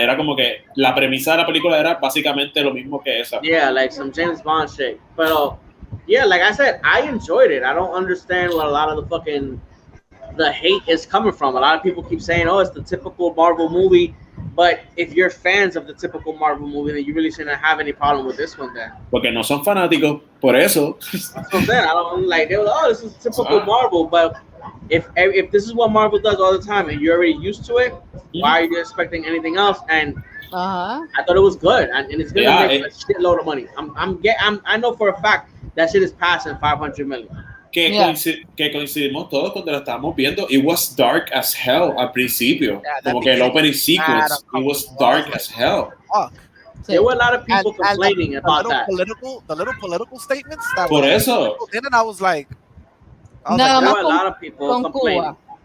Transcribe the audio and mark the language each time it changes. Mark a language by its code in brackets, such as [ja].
[es] Era como que la premisa de la película era básicamente lo mismo que esa. [en] Yeah, like some James Bond shit. But yeah, like I said, I enjoyed it. I don't understand what a lot of the hate is coming from. A lot of people keep saying, oh, it's the typical Marvel movie. But if you're fans of the typical Marvel movie, then you really shouldn't have any problem with this one then. [es] Porque no son fanáticos, por eso. [en] That's what I'm saying. I don't like, they were like, oh, this is typical Marvel. But if this is what Marvel does all the time and you're already used to it, why are you expecting anything else? And I thought it was good. And it's going to make a shitload of money. I know for a fact that shit is passing 500 million. [es] Que coincidimos todos cuando lo estábamos viendo. [en] It was dark as hell [es] al principio. Como que el [en] opening sequence, it was dark as hell. There were a lot of people complaining about that. The little political statements that [es] Por eso. [en] And I was like, there were a lot of people complaining.